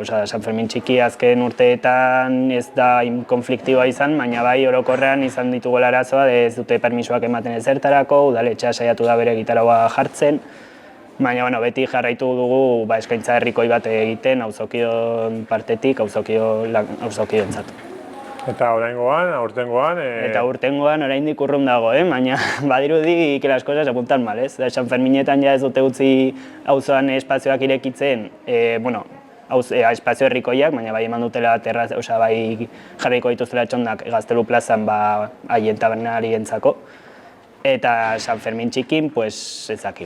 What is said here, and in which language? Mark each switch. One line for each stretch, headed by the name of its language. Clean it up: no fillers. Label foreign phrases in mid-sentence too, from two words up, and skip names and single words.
Basque: San Fermin txiki azken urteetan ez da konfliktiboa izan, baina bai orokorrean izan ditugu arazoa ez dute permisoak ematen ezertarako, udaletxea saiatu da bere gitaraua jartzen, baina beti jarraitu dugu eskaintza herrikoi bat egiten auzokion partetik, auzokiontzat. Eta oraingoan, aurtengoan... Eta aurtengoan oraindik urrun dago, baina badirudi
Spanish: que las cosas apuntan mal,
Basque: ez? San Ferminetan ja ez dute utzi auzoan espazioak irekitzen, espazio herrikoiak, baina bai eman dutela bai jarriko dituztela txondak Gaztelu plazan haien tabernarientzako. Eta San Fermin txikin, ez dakigu.